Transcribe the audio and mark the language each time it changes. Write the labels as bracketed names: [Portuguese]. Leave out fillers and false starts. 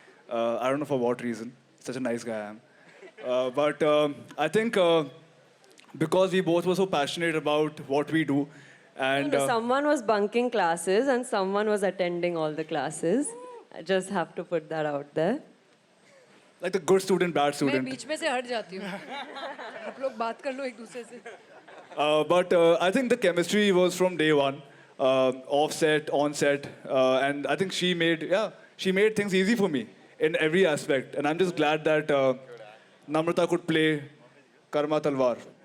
[English] I don't know for what reason. Such a nice guy I am. But I think because we both were so passionate about what we do, and Someone was bunking classes and someone was attending all the classes. I just have to put that out there. like the good student, bad [Hindi] मैं [English] student. [Hindi] बीच में से हट जाती हूँ आप लोग बात कर लो एक दूसरे से [English] But I think the chemistry was from day one, off set, on set, and I think she made things easy for me in every aspect, and I'm just glad that Namrata could play Karma Talwar.